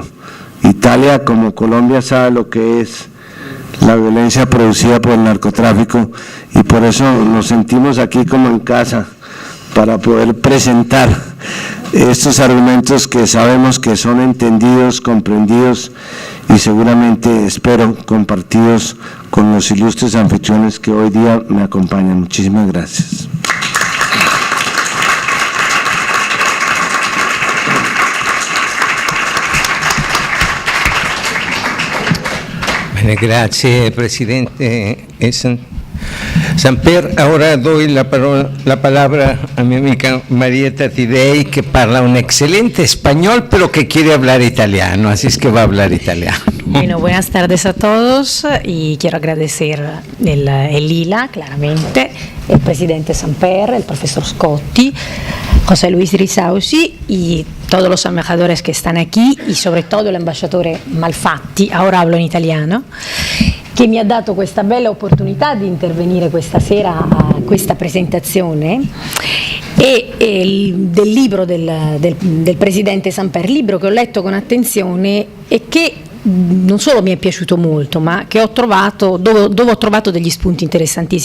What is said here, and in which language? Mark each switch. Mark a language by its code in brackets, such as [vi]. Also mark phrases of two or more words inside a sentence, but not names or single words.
[es] Italia, como Colombia, sabe lo que es la violencia producida por el narcotráfico y por eso nos sentimos aquí como en casa para poder presentar estos argumentos que sabemos que son entendidos, comprendidos y seguramente, espero, compartidos con los ilustres anfitriones que hoy día me acompañan. Muchísimas gracias. [it] Bene, grazie Presidente Samper. [es] Ahora doy la palabra a mi amiga Marietta Tidei, que parla un excelente español, pero que quiere hablar italiano, así es que va a hablar italiano. Bueno, buenas tardes a todos y quiero agradecer el Lila, claramente, el presidente Samper, el profesor Scotti, José Luis Risausi y todos los embajadores que están aquí y sobre todo el embajador Malfatti, ahora hablo [it] in italiano, che mi ha dato questa bella opportunità di intervenire questa sera a questa presentazione del libro del presidente Samper, libro che ho letto con attenzione e che non solo mi è piaciuto molto, ma che ho trovato, dove ho trovato degli spunti interessantissimi.